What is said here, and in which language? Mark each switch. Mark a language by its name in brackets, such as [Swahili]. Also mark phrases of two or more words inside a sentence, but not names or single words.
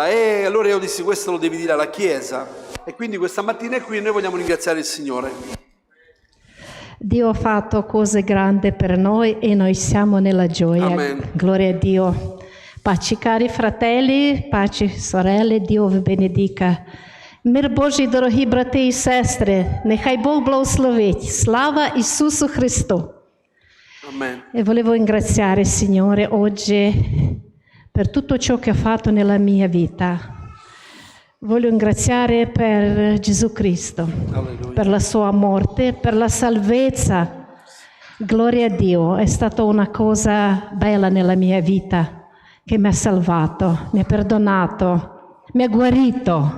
[Italian] E allora io dissi: questo lo devi dire alla Chiesa. E quindi questa mattina è qui e noi vogliamo ringraziare il Signore. Dio ha fatto cose grandi per noi e noi siamo nella gioia. Amen. Gloria a Dio. Pace cari fratelli, pace sorelle, Dio vi benedica. [Ukrainian] Мир Божий, дорогі брати і сестри, нехай Бог благословить. Слава Ісусу Христу! [Italian] Amen. E volevo ringraziare il Signore oggi per tutto ciò che ha fatto nella mia vita. Voglio ringraziare per Gesù Cristo, Alleluia. per la sua morte, per la salvezza. Gloria a Dio, è stata una cosa bella nella mia vita, che mi ha salvato, mi ha perdonato, mi ha guarito.